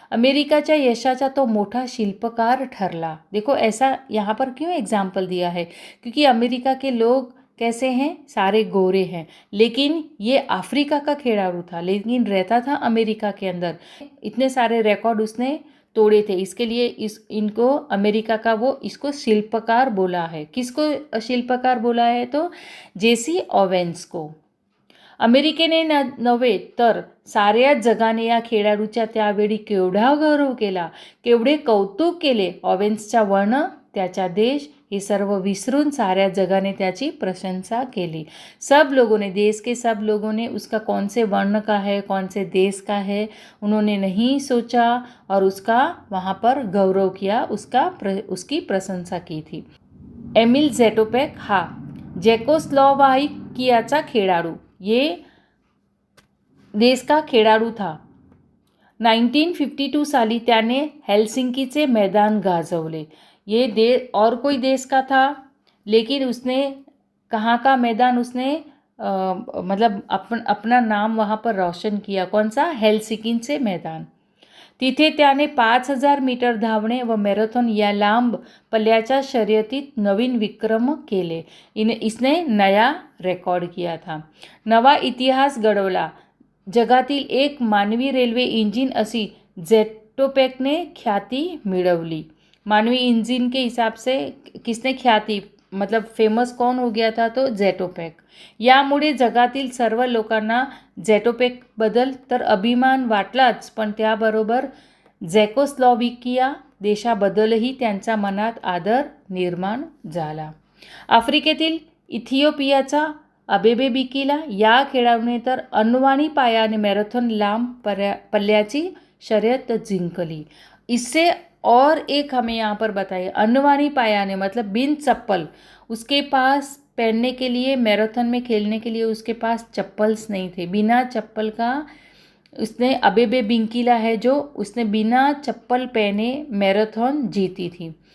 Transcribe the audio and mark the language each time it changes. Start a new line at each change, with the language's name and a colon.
Marathi: अमेरिकाच्या यशाचा तो मोठा शिल्पकार ठरला.
Hindi: देखो ऐसा यहाँ पर क्यों एग्जाम्पल दिया है? क्योंकि अमेरिका के लोग कैसे हैं? सारे गोरे हैं, लेकिन ये अफ्रीका का खिलाड़ू था, लेकिन रहता था अमेरिका के अंदर. इतने सारे रिकॉर्ड उसने तोड़े थे. इसके लिए इनको अमेरिका का वो इसको शिल्पकार बोला है. किसको शिल्पकार बोला है? तो जेसी ओवेन्स को.
Marathi: अमेरिकेने नव्हे तर साऱ्या जगाने या खेळाडूच्या त्यावेळी केवढा गौरव केला, केवढे कौतुक केले. ओवेन्सचा वर्ण, त्याचा देश ये सर्व विसरून साऱ्या जगाने त्याची प्रशंसा केली.
Hindi: सब लोगों ने, देश के सब लोगों ने उसका कौन से वर्ण का है, कौन से देश का है, उन्होंने नहीं सोचा और उसका वहाँ पर गौरव किया, उसकी प्रशंसा की थी.
Marathi: एमिल ज़ेटोपेक हा चेकोस्लोवाकियाचा खेळाडू,
Hindi: ये देश का
Marathi: खेळाडू था. 1952 साली त्याने हेलसिंकीचे मैदान गाजवले.
Hindi: ये और कोई देश का था, लेकिन उसने कहाँ का मैदान उसने मतलब अपना नाम वहाँ पर रोशन किया. कौन सा?
Marathi: हेलसिंकीचे मैदान. तिथे त्याने 5000 मीटर धावणे व मॅरेथॉन या लांब पल्ल्याच्या शर्यतीत नवीन विक्रम केले.
Hindi: इसने नया रेकॉर्ड किया था.
Marathi: नवा इतिहास घडवला. जगातील एक मानवी रेल्वे इंजिन अशी ज़ेटोपेकने ख्याती मिळवली.
Hindi: मानवी इंजिन के हिसाब से किसने ख्याती मतलब फेमस कौन हो गया था? तो ज़ेटोपेक.
Marathi: यामुळे जगातील सर्व लोकांना ज़ेटोपेकबद्दल तर अभिमान वाटलाच, पण त्याबरोबर चेकोस्लोवाकिया देशाबद्दलही त्यांच्या मनात आदर निर्माण झाला. आफ्रिकेतील इथिओपियाचा अबेबे बिकिला या खेळाडूने तर अनवाणी पायाने मॅरेथॉन लांब पल्ल्याची शर्यत जिंकली.
Hindi: इससे और एक हमें यहाँ पर बताइए,
Marathi: अनवाणी पायाने
Hindi: मतलब बिन चप्पल. उसके पास पहनने के लिए, मैराथन में खेलने के लिए उसके पास चप्पल्स नहीं थे. बिना चप्पल का उसने अबेबे बिकिला है जो उसने बिना चप्पल पहने मैराथन जीती थी.